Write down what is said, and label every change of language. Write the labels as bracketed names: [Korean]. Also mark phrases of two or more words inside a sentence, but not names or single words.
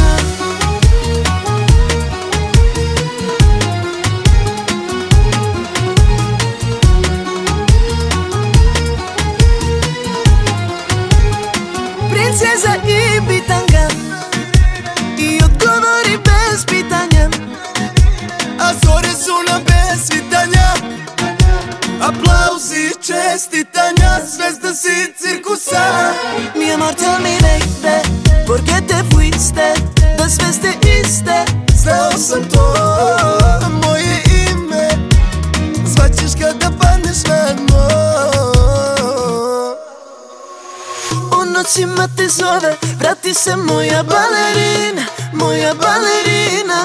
[Serbian] Princeza i bitanga i odgovori bez pitanja, a zore su nam bez svitanja, aplauzi, čestitanja, zvezda si cirkusa. [Spanish] Mi amor, [English] tell me baby, [Spanish] por qué te fuiste, [Serbian] da sve ste iste. Znao sam to, moje ime, zvaćeš kada padneš na dno. noćima te zove, vrati se moja balerina, moja balerina.